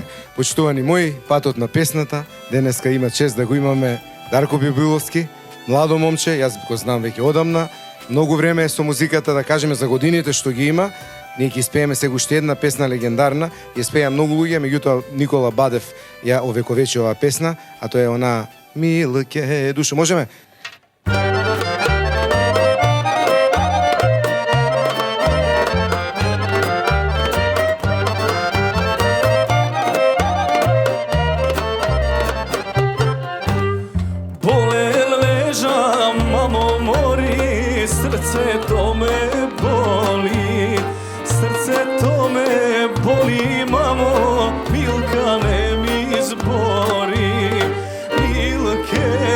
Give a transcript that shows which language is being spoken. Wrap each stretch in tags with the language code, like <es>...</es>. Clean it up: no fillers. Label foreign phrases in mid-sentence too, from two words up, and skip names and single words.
<mk>Почитувани мои, патот на песната, денеска има чест да го имаме Дарко Бибиловски, младо момче, јас го знам веќе одамна, многу време е со музиката, да кажеме за годините што ги има. Ние ќе испееме сега уште една песна легендарна, ја испеја многу луѓе, меѓутоа Никола Бадев ја овековечи оваа песна, а тоа е она Милке душо. Можеме? Болел лежам, мамо мори, срце то ме боли, срце то ме боли, мамо, Милка не ми збори, Милке</mk>